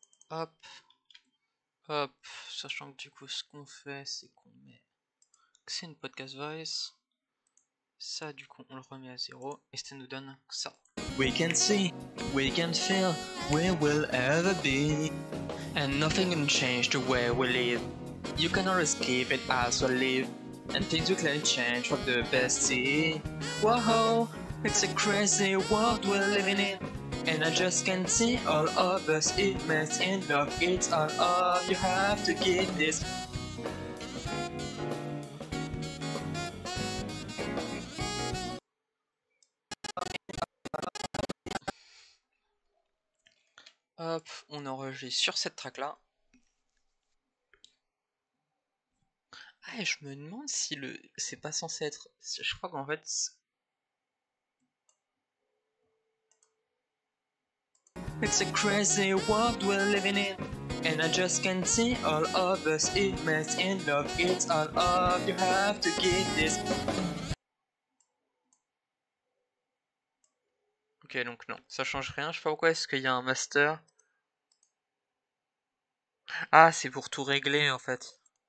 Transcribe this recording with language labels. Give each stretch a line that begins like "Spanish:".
French: Hop. Hop. Sachant que du coup ce qu'on fait c'est qu'on met... C'est une podcast voice. Ça du coup on le remet à 0 et ça nous donne ça.
English: We can see, we can feel, we will ever be. And nothing can change the way we live. You can always keep it as we live. And things will clearly change for the best. See, whoa, it's a crazy world we're living in. And I just can't see all of us. It mess in love, it's all of you have to get this.
French: Hop, on enregistre sur cette track là. Ah, et je me demande si le... c'est pas censé être... Je crois qu'en fait...
English: It's a crazy world we're living in. And I just can't see all of us. It mess in love, it's all of you have to get this.
French: Ok, donc non, ça change rien. Je sais pas pourquoi est-ce qu'il y a un master. Ah, c'est pour tout régler en fait.